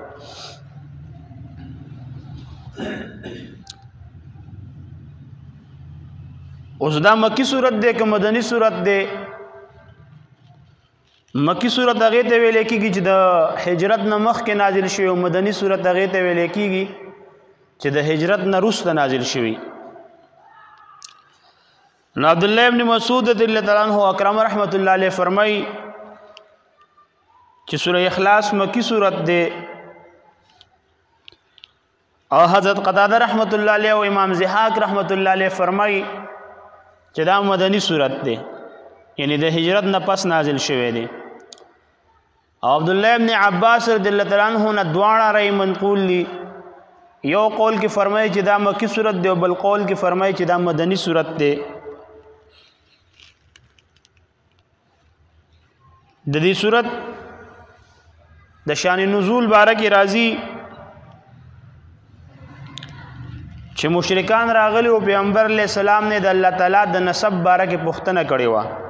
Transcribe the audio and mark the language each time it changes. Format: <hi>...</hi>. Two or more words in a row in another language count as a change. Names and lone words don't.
<ps>اوس دا مکی صورت دی که مدني صورت دی مکی صورت هغې ته ویلی کېږي چې د هجرت نه مخکې نازل شوي او مدني صورت هغې ته ویلی کېږي چې د هجرت نه وروسته نازل شوي نو عبدالله ابن مسعود</ps> <ar>رضی اللہ تعالیٰ عنہ</ar> <ps>اکرم</ps> <ar>رحمت اللہ علیہ</ar> <ps>فرمائی چې سورہ اخلاص مکی صورت دے او حضرت قتادہ</ps> <ar>رحمت اللہ علیہ</ar> <ps>و امام ضحاک</ps> <ar>رحمت اللہ علیہ</ar> <ps>فرمائی چې دا مدنی صورت دے یعنی د هجرت نه پس نازل شوی دی او عبداللہ ابن عباس</ps> <ar>رضی اللہ تعالیٰ عنہ</ar> <ps>نه دواړه رأی منقول لی یو قول کی فرمائی چې دا مکی صورت دے او بل قول کی فرمائی چې دا مدنی صورت دے د دې صورت د شان نزول باره کې راځي چې مشرکان راغلي او پیغمبر</ps> <ar>علیه السلام</ar> <ps>نه د الله تعالی د نسب باره کې پوښتنه کړې وه</ps>